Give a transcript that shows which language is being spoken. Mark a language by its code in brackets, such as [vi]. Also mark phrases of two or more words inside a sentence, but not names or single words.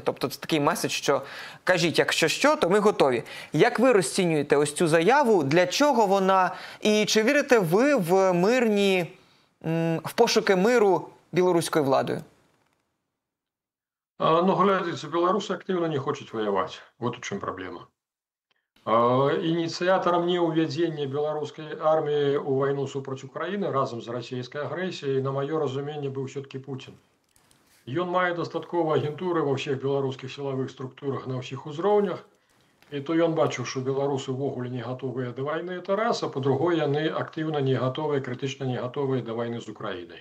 [uk] Тобто це такий меседж, що кажіть, якщо що, то ми готові. Як ви розцінюєте ось цю заяву? Для чого вона? І чи вірите ви в пошуки миру білоруською владою? [ru] Глядите, белорусы активно не хочуть воевать. Вот у чем проблема. [be] Ініцыятарам неўвядзення беларускай арміі ў вайну супраць Украіны разам з расійскай агрэсіяй, на маё разуменне, быў все-таки Путін. Ён мае дастаткова агентуры ва ўсіх беларускіх сілавых структурах на ўсіх узроўнях, і то ён бачыў, што беларусы ўвогуле не гатовыя да вайны, [ru] это раз, [be] а па-другое, яны актыўна не гатовыя, крытычна не гатовыя да вайны з Украінай.